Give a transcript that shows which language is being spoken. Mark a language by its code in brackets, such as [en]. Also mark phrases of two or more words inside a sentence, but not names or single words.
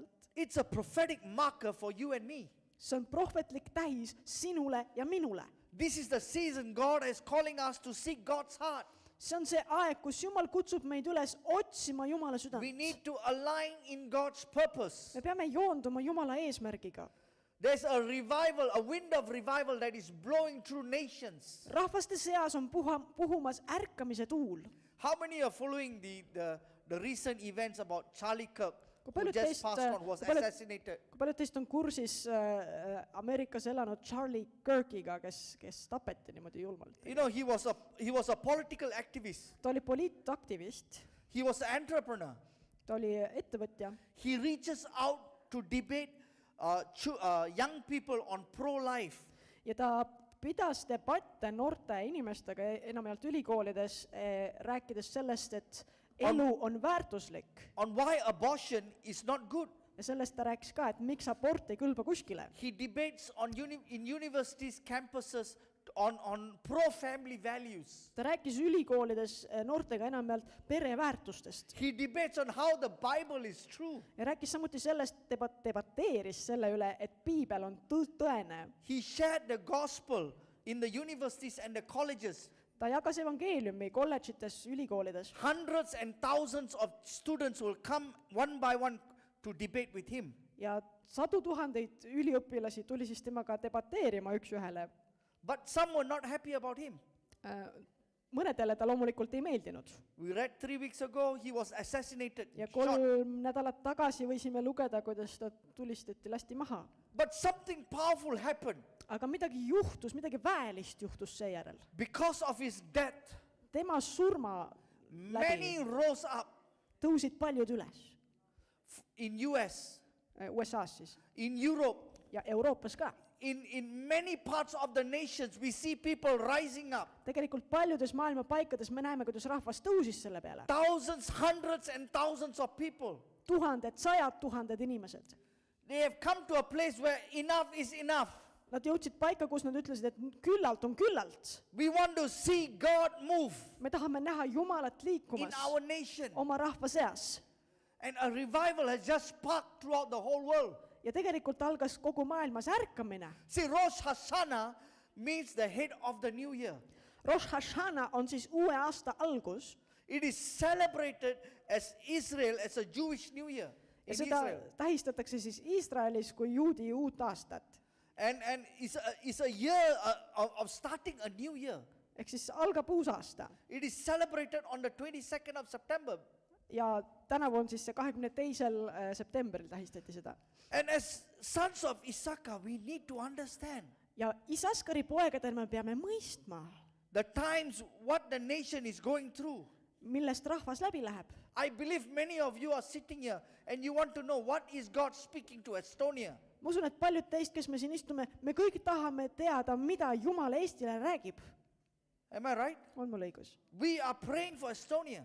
[en] It's a prophetic marker for you and me. [et] See on prohvetlik tähis sinule ja minule. [en] This is the season God is calling us to seek God's heart. [et] See on see aeg, kus Jumal kutsub meid üles otsima Jumala [en] We [et] südant. [en] need to align in God's purpose. [et] Me peame joonduma Jumala eesmärgiga. [en] There's a revival, a wind of revival that is blowing through nations. [et] Rahvaste seas on puhumas ärkamise tuul. [en] How many are following the recent events about Charlie Kirk, [et] Kui [en] who [et] paljud [en] just [et] teist, [en] passed on, was [et] kui paljud- [en] assassinated? [et] Kui paljud teist on kursis Ameerikas elanud Charlie Kirkiga, kes tapeti niimoodi julmalt? [en] You know, he was a political activist. [et] Ta oli poliitaktivist, [en] He was an entrepreneur. [et] ta oli ettevõtja. [en] He reaches out to debate young people on pro-life. [et] Ja ta pidas debatte noorte inimestega enamjaolt ülikoolides, rääkides sellest, et elu on väärtuslik. [en] On why abortion is not good. [et] Ja sellest ta rääkis ka, et miks abort ei kõlba kuskile. [en] He debates in universities, campuses on pro-family values. [et] Ta rääkis ülikoolides noortega enamjaolt pereväärtustest. [en] He debates on how the Bible is true. [et] Ja rääkis samuti sellest, debateeris selle üle, et piibel on tõene. [en] He shared the gospel in the universities and the colleges. [et] Ta jagas evangeeliumi kolledžites, ülikoolides. [en] Hundreds and thousands of students will come one by one to debate with him. [et] Ja sadu tuhandeid üliõpilasi tuli siis temaga debateerima üks ühele. [en] But some were not happy about him. [et] Mõnedele ta loomulikult ei meeldinud. [en] We read 3 weeks ago, he was assassinated. [et] Ja [en] Shot. [et] 3 nädalat tagasi võisime lugeda, kuidas ta tulistati, lasti maha. [en] But something powerful happened. [et] Aga midagi juhtus, midagi väelist juhtus seejärel. [en] Because of his death, [et] Tema surma [en] many [et] läbi [en] rose up [et] tõusid paljud üles. [en] in US, [et] USA-s siis. [en] in Europe, [et] Ja Euroopas ka. [en] in many parts of the nations. We see people rising up. [et] Tegelikult paljudes maailma paikades me näeme, kuidas rahvas tõusis selle peale. [en] Thousands, hundreds and thousands of people. [et] Tuhanded, sajad tuhanded inimesed. [en] They have come to a place where enough is enough. [et] Nad jõudsid paika, kus nad ütlesid, et küllalt on küllalt. [en] We want to see God move [et] Me tahame näha Jumalat [en] in [et] liikumas [en] our nation. [et] oma rahva seas. [en] And a revival has just sparked throughout the whole world. [et] Ja tegelikult algas kogu maailmas ärkamine. [en] See, Rosh Hashanah means the head of the new year. [et] Rosh Hashanah on siis uue aasta algus. [en] It is celebrated as Israel, as a Jewish new year. [et] Ja [en] In [et] seda [en] Israel. [et] tähistatakse siis Iisraelis kui juudi uut aastat. [en] And it's a year of starting a new year. [et] Ehk siis algab uus aasta. [en] It is celebrated on the 22nd of September. [et] Ja tänavu on siis see 22. septembril tähistati seda. [en] And as sons of Issachar, we need to understand. [et] ja Isaskari poegadel me peame mõistma, [en] the times what the nation is going through. [et] millest rahvas läbi läheb. [en] I believe many of you are sitting here and you want to know what is God speaking to Estonia. [et] Ma usun, et paljud teist, kes me siin istume, me kõik tahame teada, mida Jumal Eestile räägib. [en] Am I right? [et] On mul õigus? [en] We are praying for Estonia.